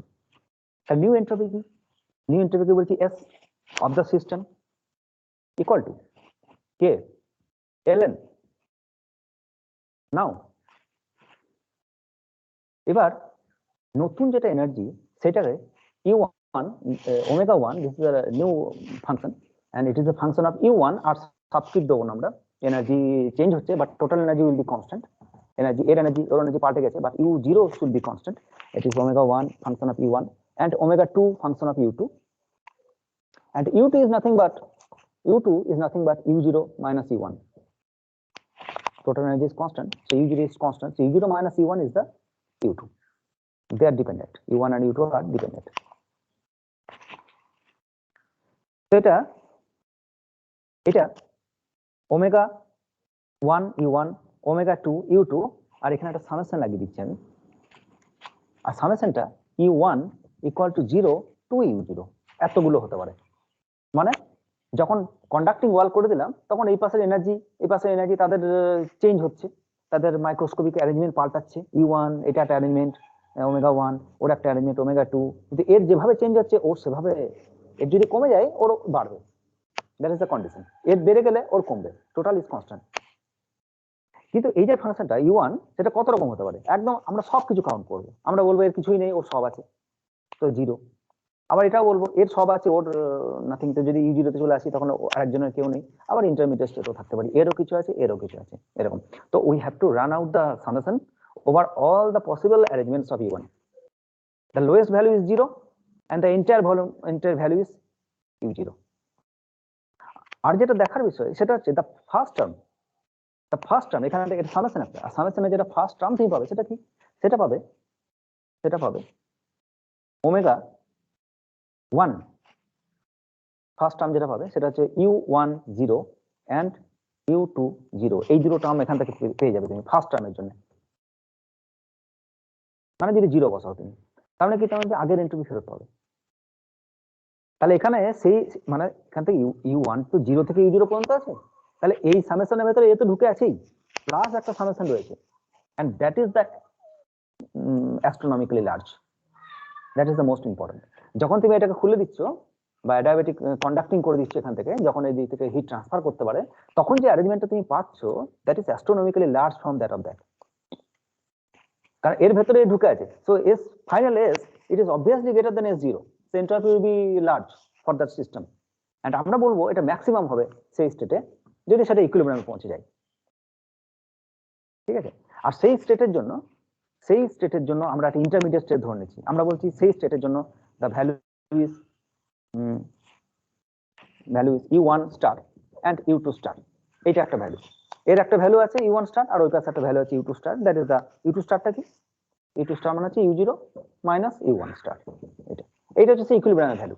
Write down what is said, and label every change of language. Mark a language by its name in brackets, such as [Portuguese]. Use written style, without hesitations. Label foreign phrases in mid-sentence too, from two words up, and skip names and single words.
[English] new entropy কি, new entropy বলছি S of the system equal to K ln। [Bangla] নাও এবার নতুন যেটা এনার্জি সেটাকে U1 ω1, [English] this is a new function and it is a function of U1, [Bangla] আর সাবস্ক্রিপ্ট দেবো না আমরা, এনার্জি চেঞ্জ হচ্ছে [English] but total energy will be constant, [Bangla] এনার্জি ওর এনার্জি পাল্টে গেছে [English] but U0 should be constant, it is ω1 function of U1 and ω2 function of U2, and u2 is nothing but u0 minus u1. Total energy is constant, so u0 is constant, so u0 minus u1 is the u2. They are dependent, u1 and u2 are dependent. [Bangla] So এটা omega 1 u1 omega 2 u2 আর এখানে একটা সামেশন লাগিয়ে দিচ্ছি আমি, আর সামেশনটা [English] u1 equal to 0 to u0 [Bangla] এতগুলো হতে পারে। মানে যখন [English] conducting wall [Bangla] করে দিলাম তখন এই পাশের এনার্জি তাদের চেঞ্জ হচ্ছে, তাদের [English] microscopic arrangement [Bangla] পাল্টাচ্ছে, u1 এটা একটা অ্যারেঞ্জমেন্ট ওমেগা 1, ওর একটা অ্যারেঞ্জমেন্ট ওমেগা 2, কিন্তু এর যেভাবে চেঞ্জ হচ্ছে ওর সেভাবে, এর যদি কমে যায় ওর বাড়বে, [English] that is the condition. [Bangla] এর বেড়ে গেলে ওর কমবে, [English] total is constant. [Bangla] কিন্তু এই যে ফাংশনটা u1 সেটা কত রকম হতে পারে, একদম আমরা সবকিছু কাউন্ট করবো, আমরা বলবো এর কিছুই নেই ওর সব আছে, তো 0। আবার এটাও বলবো এর সব আছে ওর নাথিং, তো যদি u0 তে চলে আসি তখন আরেকজনের কেউ নেই, আবার [English] intermediate state-o [Bangla] থাকতে পারি, এরও কিছু আছে এরও কিছু আছে, এরকম। [English] তো we have to run out the summation over all the possible arrangements of u1, the lowest value is 0 and the entire value is u0। [Bangla] আর যেটা দেখার বিষয় সেটা হচ্ছে [English] the first term, [Bangla] এখানে এটা সামেশন একটা, আর সামেশনে যেটা [English] first term [Bangla] তুমি পাবে সেটা কি, সেটা পাবে ওমেগা 1, [English] first term [Bangla] যেটা পাবে সেটা হচ্ছে u1 0 and u2 0, এই দুটো টার্ম এখান থেকে পেয়ে যাবে তুমি [English] first term-er [Bangla] জন্য। মানে যদি 0 বসাও তুমি, তাহলে কি তাহলে আগের এন্ট্রপি ফেরত পাবে। তাহলে এখানে সেই মানে এখান থেকে u1 to 0 থেকে u0 পর্যন্ত আছে, তাহলে এই সামেশনের ভেতরে এ তো ঢুকে আছেই, প্লাস একটা সামেশন রয়েছে, [English] and that is the astronomically large, that is the most important। [Bangla] যখন তুমি এটাকে খুলে দিচ্ছ বা [English] adiabatic conducting [Bangla] করে দিচ্ছ এখান থেকে, যখন এই দিক থেকে [English] heat transfer [Bangla] করতে পারে, তখন যে অ্যারেঞ্জমেন্টটা তুমি পাচ্ছ [English] that is astronomically large from that of that, [Bangla] কারণ এর ভেতরে ঢুকে আছে। [English] so S final S it is obviously greater than S 0, so entropy will be large for that system, and [Bangla] আমরা বলবো এটা ম্যাক্সিমাম হবে সেই স্টেটে যদি সেটা ইকুইলিব্রিয়ামে পৌঁছে যায়, ঠিক আছে। আর সেই স্টেটের জন্য আমরা একটা ইন্টারমিডিয়েট স্টেট ধরে নিচ্ছি, আমরা বলছি সেই স্টেটের জন্য [English] the value is u1 star and u2 star, [Bangla] এটা একটা ভ্যালু, এর একটা ভ্যালু আছে u1 স্টার আর ওই পাশে একটা ভ্যালু আছে u2 স্টার, [English] that is the u2 star-ta [Bangla] কি, u2 স্টার মানে হচ্ছে [English] u0 minus u1 star, [Bangla] এটা হচ্ছে [English] equilibrium value.